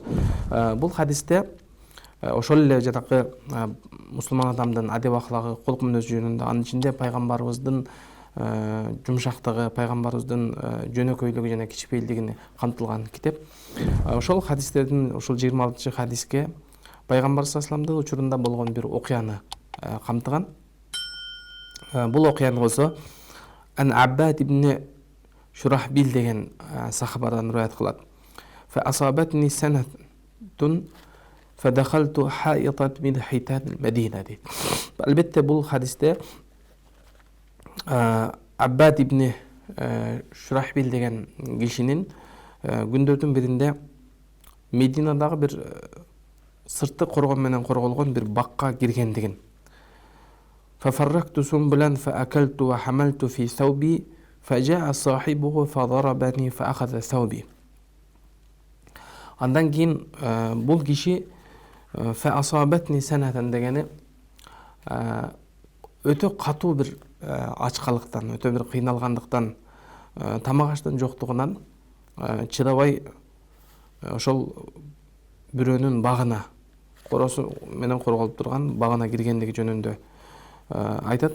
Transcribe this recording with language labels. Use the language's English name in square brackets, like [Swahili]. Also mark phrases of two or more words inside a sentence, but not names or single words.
[Kyrgyz] Бұл хадисте ошол эле жанакы мусулман адамдын адеп аклагы, кулк мүнөзү жөнүндө, анын ичинде пайгамбарыбыздын жумшактыгы, пайгамбарыбыздын жөнөкөйлүгү жана кичпейилдигини камтылган китеп. Ошол хадистердин ошол 26 хадиске пайгамбар [Arabic] صلى الله عليه [Kyrgyz] учурунда болгон бир окуяны камтыган. Бул окуяны болсо Ан Аббад ибн Шурахбил деген сахабадан риwayat кылат. [Arabic] فأصابتني سنة فدخلت حائطا من حيطان المدينة дейт. [Kyrgyz] Албетте бул хадисте Аббад ибн Шурахбил деген кишинин күндөрдүн биринде Мединадагы бир сыртты коргон менен корголгон бир бакка киргендигин. [Arabic] ففرقت سنبلا فأكلت وحملت في ثوبي فجاء صاحبه فضربني فأخذ ثوبي. [Kyrgyz] Андан кийин бул киши [Arabic] فأصابتني سنة [Kyrgyz] дегени өтө катуу бир ачкалыктан, өтө бир кыйналгандыктан, тамак аштын жоктугунан чыдабай ошол бирөөнүн багына, коросу менен корголуп турган багына киргендиги жөнүндө айтат.